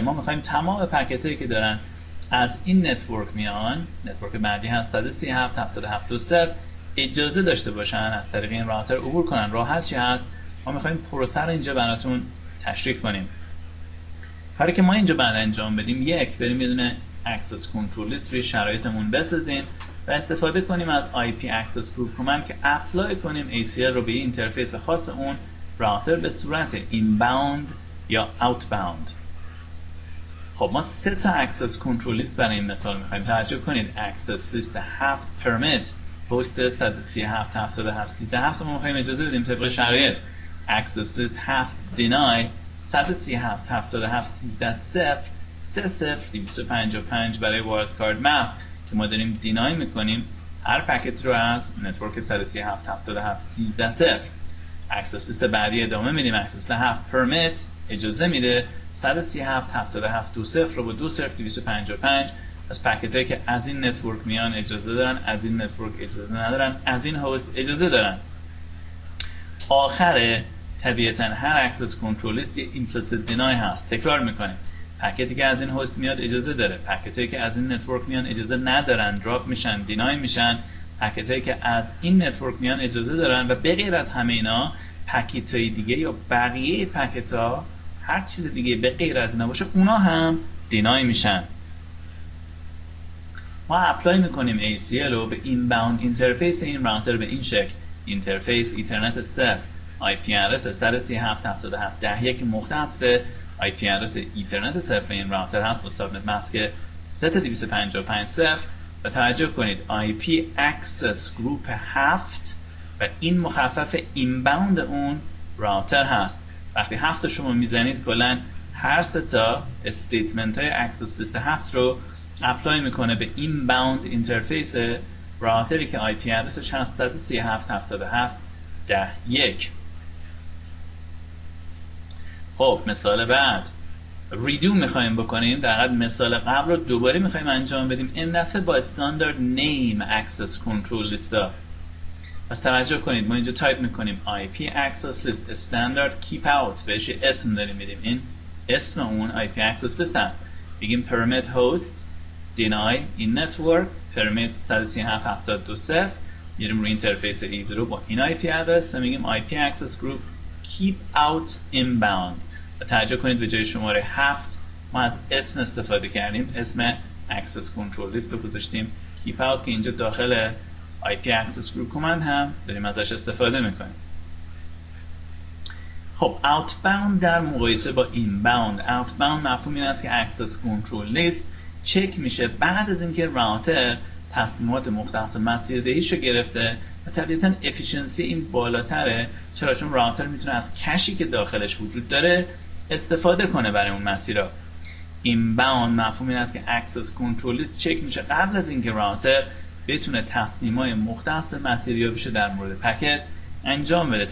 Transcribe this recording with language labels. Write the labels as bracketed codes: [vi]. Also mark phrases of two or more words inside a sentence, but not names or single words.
[fa] ما میخوایم تمام پکیت هایی که دارن از این نتورک میان، نتورک بعدی هست 137.77.2.0 اجازه داشته باشن از طریق این راوتر عبور کنن. راه حل چی هست؟ ما میخوایم پروسه رو اینجا براتون تشریح کنیم. کاری که ما اینجا بعد انجام بدیم، یک بریم یه دونه [en] access control list [fa] روی شرایطمون بسازیم و استفاده کنیم از [en] IP access group command [fa] که اپلای کنیم ACL رو به اینترفیس خاص اون راوتر به صورت inbound یا outbound. خب ما 3 تا [en] access control list [fa] برای این مثال میخوایم. توجه کنید [en] access list 7 permit host 137.77.13.7 [fa] ما میخوایم اجازه بدیم طبق شرایط. [en] access list 7 deny 137.77.13.0 [fa] برای [en] wildcard mask [fa] که ما داریم دینای میکنیم هر پکت رو از نتورک 137.77.13.0. [en] access list [fa] بعدی ادامه میدیم. [en] access list 7 permit [fa] اجازه میده 137.77.2.0 رو با 2.0.255 از پکت هایی که از این نتورک میان اجازه دارن، از این نتورک اجازه ندارن، از این هاست اجازه دارن. آخر طبیعتاً هر [en] access control list [fa] یه [en] implicit deny [fa] هست. تکرار میکنیم. پکتی که از این هاست میاد اجازه داره، پکتایی که از این نتورک میان اجازه ندارن، دراپ میشن، دینای میشن. پکتایی که از این نتورک میان اجازه دارن و به غیر از همه اینا پکتای دیگه یا بقیه پکتا هر چیز دیگه به غیر از اینا باشه اونا هم دینای میشن. ما اپلای میکنیم ACL رو به [en] inbound interface [fa] این راوتر به این شکل. [en] interface ethernet 0 IP address 137.77.10 [fa] که مختص به [en] IP address ethernet 0 [fa] این راوتر هست با [en] subnet mask [fa] 100.255.0 و توجه کنید [en] IP access group 7 [fa] و این مخفف اینباوند اون راوتر هست. وقتی 7 رو شما میزنید کلا هر 3 تا استیتمنت های [en] access list 7 [fa] رو اپلای میکنه به اینباوند اینترفیس راوتری که [en] IP address [fa] ش هست 137.77.10.1. خب مثال بعد ریدو میخوایم بکنیم، در حقیقت مثال قبل رو دوباره میخوایم انجام بدیم، این دفعه با [en] standard named access control list [fa] ها. پس توجه کنید ما اینجا تایپ میکنیم [en] IP access list standard keep out [fa] بهش اسم داریم میدیم، این اسم اون [en] IP access list [fa] هست. بگیم [en] permit host deny [fa] این [en] network permit 137.77.2.0 [fa] میریم روی اینترفیس E0 با این [en] IP address [fa] و میگیم [en] IP access group keep out inbound [fa] و توجه کنید به جای شماره 7 ما از اسم استفاده کردیم، اسم [en] access control list [fa] رو گذاشتیم [en] keep out [fa] که اینجا داخل [en] IP access group command [fa] هم داریم ازش استفاده میکنیم. خب outbound در مقایسه با inbound، outbound مفهوم این است که [en] access control list [fa] چک میشه بعد از اینکه راوتر تصمیمات مختص مسیردهیشو گرفته و طبیعتاً افیشنسی این بالاتره، چرا؟ چون راوتر میتونه از کشی که داخلش وجود داره استفاده کنه برای اون مسیرها. اینباوند مفهوم این است که [en] access control list [fa] چک میشه قبل از اینکه راوتر بتونه تصمیمای مختص به مسیریابیش در مورد پکت انجام بده.